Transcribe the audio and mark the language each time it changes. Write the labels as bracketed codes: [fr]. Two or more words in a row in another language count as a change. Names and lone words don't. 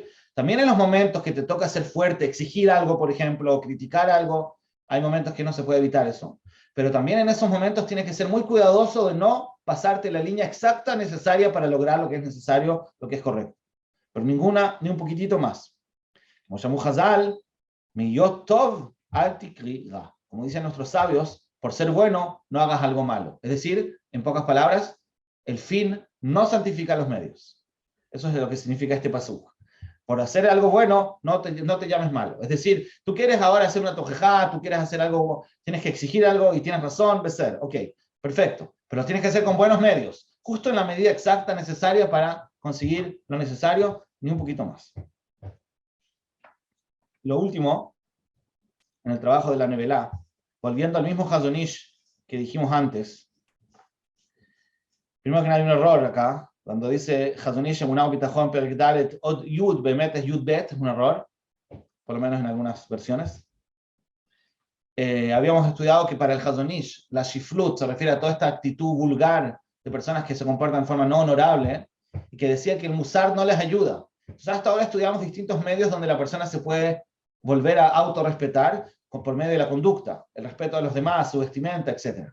[es] También en los momentos que te toca ser fuerte, exigir algo, por ejemplo, o criticar algo, hay momentos que no se puede evitar eso. Pero también en esos momentos tienes que ser muy cuidadoso de no pasarte la línea exacta necesaria para lograr lo que es necesario, lo que es correcto. Pero ni un poquitito más. Como llamó [he] Hazal, מהיות טוב אל תקרא רע. [es] Como dicen nuestros sabios, por ser bueno, no hagas algo malo. Es decir, en pocas palabras, el fin no santifica los medios. Eso es lo que significa este pasuk. Por hacer algo bueno, no te llames malo. Es decir, tú quieres ahora hacer una tojejá, tú quieres hacer algo, tienes que exigir algo y tienes razón, beser. Ok, perfecto. Pero lo tienes que hacer con buenos medios, justo en la medida exacta necesaria para conseguir lo necesario, ni un poquito más. Lo último, en el trabajo de la Nevelá, volviendo al mismo Chazon Ish que dijimos antes, primero que nada hay un error acá, cuando dice Chazon Ish Emunah U'Bitachon [he] פרק דלת אות יוד באמת זה יוד בית, [es] es un error, por lo menos en algunas versiones. Habíamos estudiado que para el Chazon Ish la shiflut se refiere a toda esta actitud vulgar de personas que se comportan de forma no honorable y que decía que el musar no les ayuda. Entonces hasta ahora estudiamos distintos medios donde la persona se puede volver a autorrespetar por medio de la conducta, el respeto a los demás, su vestimenta, etc.